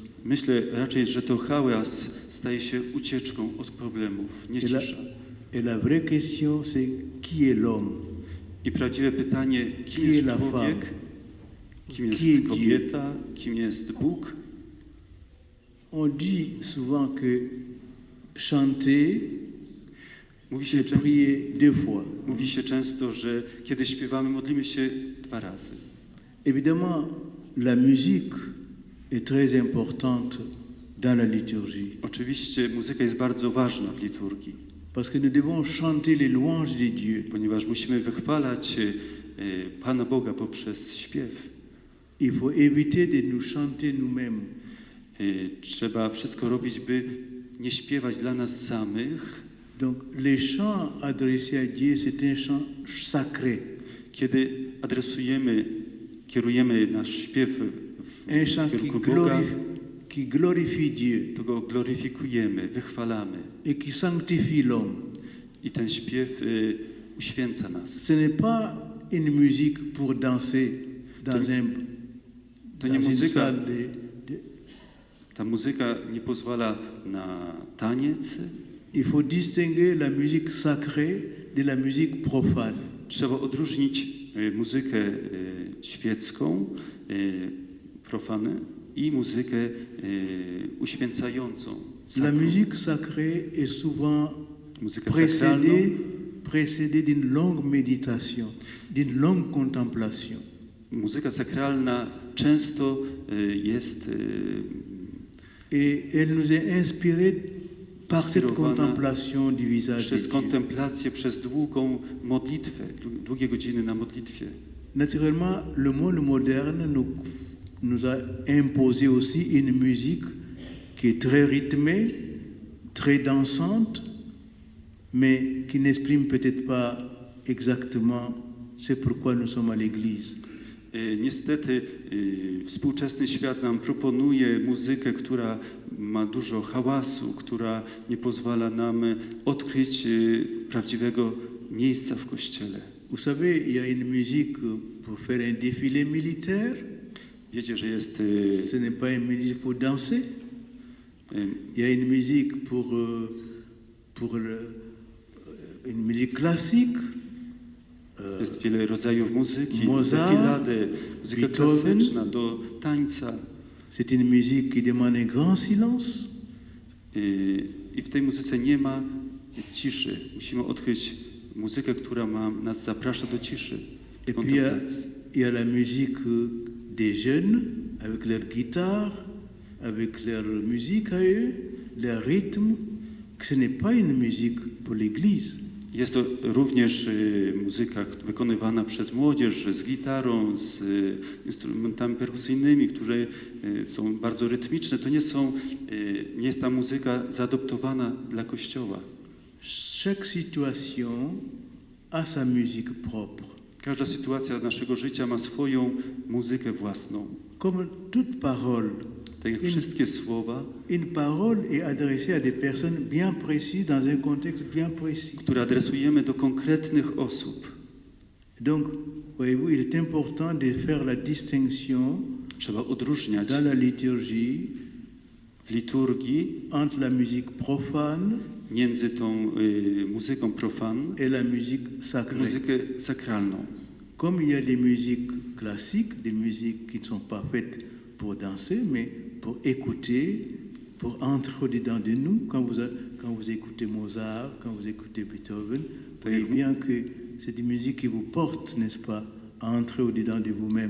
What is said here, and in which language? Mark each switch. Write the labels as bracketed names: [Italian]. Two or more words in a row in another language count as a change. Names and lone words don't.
[Polish] Myślę raczej, że to hałas staje się ucieczką od problemów, nie cisza. [French] Et la vraie question, c'est qui est l'homme? [Polish] I prawdziwe pytanie, kim [French] Qui est [Polish] jest [French] la [Polish] człowiek, [French] femme? [Polish] kim [French] Qui est [Polish] jest kobieta, kim jest Bóg. [French] On dit souvent que chanter, [Polish] Mówi się, [French] c'est prier 2 fois. [Polish] mówi się często, że kiedy śpiewamy, modlimy się 2 razy. [French] Évidemment, la musique est très importante dans la liturgie, [Polish] Oczywiście muzyka jest bardzo ważna w liturgii, [French] parce que nous devons chanter les louanges de Dieu. [Polish] ponieważ musimy wychwalać Pana Boga poprzez śpiew. [French] Il faut éviter de nous chanter nous-mêmes. [Polish] Trzeba wszystko robić, by nie śpiewać dla nas samych. [French] Donc, les chants adressés à Dieu, c'est un chant sacré, [Polish] Kiedy kierujemy nasz śpiew [French] un [Polish] w [French] chant [Polish] kierunku Boga, [French] qui glorifie Dieu [Polish] to Go gloryfikujemy, wychwalamy. [French] et qui sanctifie l'homme. [Polish] I ten śpiew uświęca nas. [French] Ce n'est pas une musique pour danser dans [Polish] To nie [French] une [Polish] muzyka, [French] salle [Polish] ta muzyka nie pozwala na taniec. [French] Il faut distinguer la musique sacrée de la musique profane. [Polish] Trzeba odróżnić muzykę świecką, profanę i muzykę uświęcającą. [French] La [Polish] Sakrum. [French] musique sacrée est souvent [Polish] Muzyka sakralną [French] précédée d'une longue méditation, d'une longue contemplation. [Polish] Muzyka sakralna często jest [French] Et elle nous est inspirée par cette [Polish] inspirowana [French] contemplation du visage de [Polish] przez [French] Dieu. [Polish] kontemplację, przez długą modlitwę, długie godziny na modlitwie. [French] Naturellement, le monde moderne nous a imposé aussi une musique qui est très rythmée, très dansante, mais qui n'exprime peut-être pas exactement ce pourquoi nous sommes à l'église. [Polish] Niestety współczesny świat nam proponuje muzykę, która ma dużo hałasu, która nie pozwala nam odkryć prawdziwego miejsca w Kościele. [French] Vous savez, il y a une musique pour faire un défilé militaire. [Polish] Wiecie, że jest [French] Ce n'est pas une musique pour danser. Il y a une musique une musique classique. [Polish] Jest wiele rodzajów muzyki, Mozart, defilady, muzyka Beethoven. klasyczna do tańca. [French] C'est une musique qui demande un grand silence. [Polish] I w tej muzyce nie ma ciszy. Musimy odkryć muzykę, która nas zaprasza do ciszy, do [French] Et puis il [Polish] kontemplacji. [French] y a la musique des jeunes avec leur guitare, avec leur musique à eux, leur rythme. Ce n'est pas une musique pour l'église. [Polish] Jest to również muzyka wykonywana przez młodzież z gitarą, z instrumentami perkusyjnymi, które są bardzo rytmiczne. To nie jest ta muzyka zaadoptowana dla Kościoła. [French] Chaque situation a sa musique propre. [Polish] Każda sytuacja naszego życia ma swoją muzykę własną. [French] Comme toute parole, [Polish] Tak jak wszystkie słowa, [French] une parole est adressée à des personnes bien précises dans un contexte bien précis. [Polish] które adresujemy do konkretnych osób. [French] Donc, voyez-vous, il est important de faire la distinction [Polish] Trzeba odróżniać [French] dans la liturgie [Polish] w liturgii [French] entre la musique profane [Polish] między tą muzyką profan [French] et la musique sacrée. [Polish] muzykę sakralną. [French] Comme il y a des musiques classiques, des musiques qui ne sont pas faites pour danser, mais pour écouter, pour entrer au-dedans de nous. Quand vous écoutez Mozart, quand vous écoutez Beethoven, vous voyez bien que c'est des musiques qui vous portent, n'est-ce pas, à entrer au-dedans de vous-même.